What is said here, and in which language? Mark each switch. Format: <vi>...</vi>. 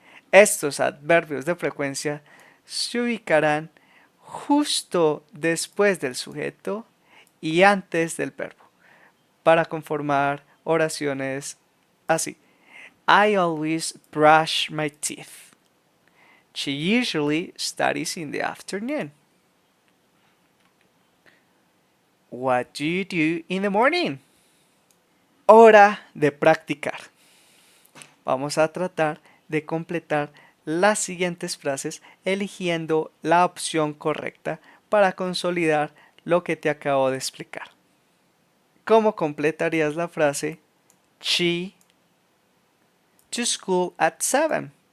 <es>Estos adverbios de frecuencia se ubicarán justo después del sujeto y antes del verbo para conformar oraciones así.</es> <en>I always brush my teeth. She usually studies in the afternoon. What do you do in the morning?</en> <es>Hora de practicar. Vamos a tratar de completar las siguientes frases eligiendo la opción correcta para consolidar lo que te acabo de explicar. ¿Cómo completarías la frase</es> <en>she to school at 7?</en>